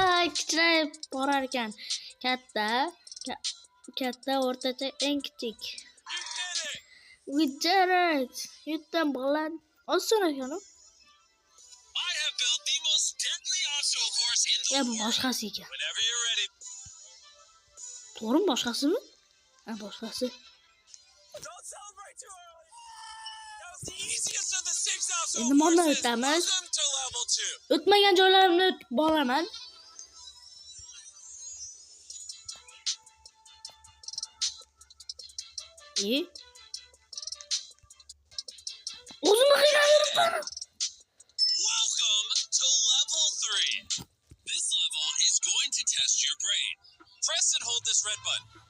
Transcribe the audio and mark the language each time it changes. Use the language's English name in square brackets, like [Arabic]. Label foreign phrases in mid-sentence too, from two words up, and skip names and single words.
[Uzbek] kichrayib borar ekan. Katta, o'rtacha, eng kichik. [English] You did it! [Uzbek] Yutdim bolalar. Oson ekan. [English] I have built the most deadly obstacle course in the [Uzbek] Ya bu [English] world. [Uzbek] boshqasi ekan. [English] Whenever you're ready. [Uzbek] To'g'rimi boshqasimi? Ha, boshqasi. [English] Don't celebrate too early. That was the easiest of the 6 obstacle [Uzbek] Endi mana [English] courses. [Uzbek] o'tamiz. [English] Welcome to level 2. [Uzbek] O'tmagan joylarimni o'tib boraman. O'zimni qiynalayapman. [English] Welcome to level 3. This level is going to test your brain. Press and hold this red button.